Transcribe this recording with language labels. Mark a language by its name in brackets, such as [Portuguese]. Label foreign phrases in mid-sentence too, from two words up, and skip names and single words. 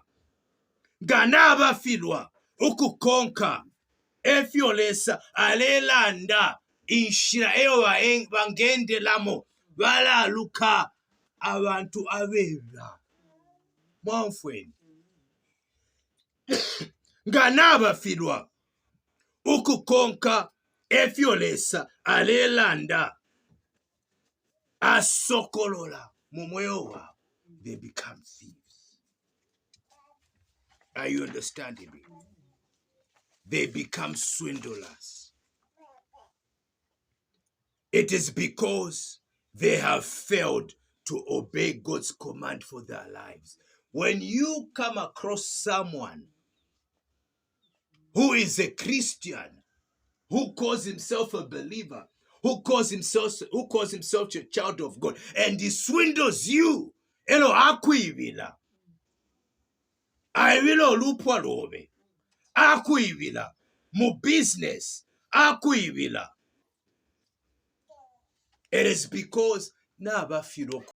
[Bemba] Ganaba filwa ukukonka efiolesa alelanda inshira eyo bangende lamo wala luka abantu abeba mwamfweni ganaba filwa ukukonka efiolesa alelanda asokolola mumweyo wabo. [English] They become thieves. Are you understanding me? They become swindlers. It is because they have failed to obey God's command for their lives. When you come across someone who is a Christian, who calls himself a believer, who calls himself a child of God, and he swindles you, [Bemba] elo akuivila. Aivilo lupwa lobe. Akuivila. Mu business. Akuivila. [English] It is because nabafiro